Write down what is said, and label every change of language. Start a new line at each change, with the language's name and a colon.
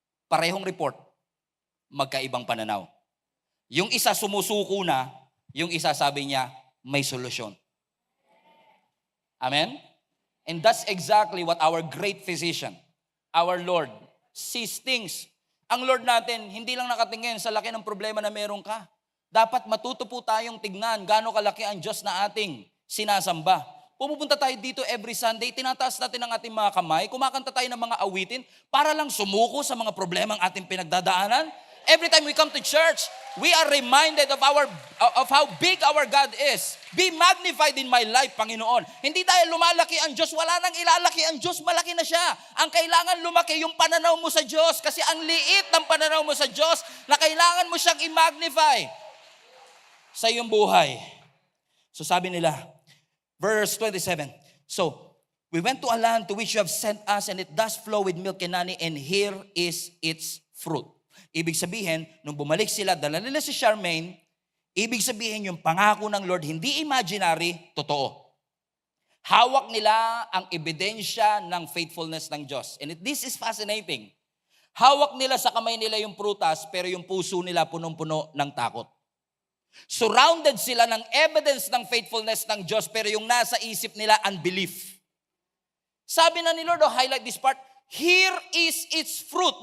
Filipino: Parehong report, magkaibang pananaw. Yung isa sumusuko na, yung isa sabi niya, may solusyon. Amen?
English: And that's exactly what our great physician, our Lord, sees things.
Filipino: Ang Lord natin, hindi lang nakatingin sa laki ng problema na meron ka. Dapat matuto po tayong tignan gaano kalaki ang Diyos na ating sinasamba. Pumupunta tayo dito every Sunday, tinataas natin ang ating mga kamay, kumakanta tayo ng mga awitin para lang sumuko sa mga problemang ating pinagdadaanan.
English: Every time we come to church, we are reminded of how big our God is. Be magnified in my life, Panginoon.
Filipino: Hindi dahil lumalaki ang Diyos, wala nang ilalaki ang Diyos, malaki na siya. Ang kailangan lumaki yung pananaw mo sa Diyos kasi ang liit ng pananaw mo sa Diyos na kailangan mo siyang i-magnify. sa iyong buhay.
English: So
Filipino: sabi nila,
English: verse 27, so, we went to a land to which you have sent us, and it does flow with milk and honey, and here is its fruit.
Filipino: Ibig sabihin, nung bumalik sila, dala nila si Charmaine, ibig sabihin yung pangako ng Lord, hindi imaginary, totoo. Hawak nila ang ebidensya ng faithfulness ng Diyos.
English: And this is fascinating.
Filipino: Hawak nila sa kamay nila yung prutas, pero yung puso nila punong-puno ng takot. Surrounded sila ng evidence ng faithfulness ng Diyos, pero yung nasa isip nila, unbelief. Sabi na ni
English: Lord, highlight this part, here is its fruit.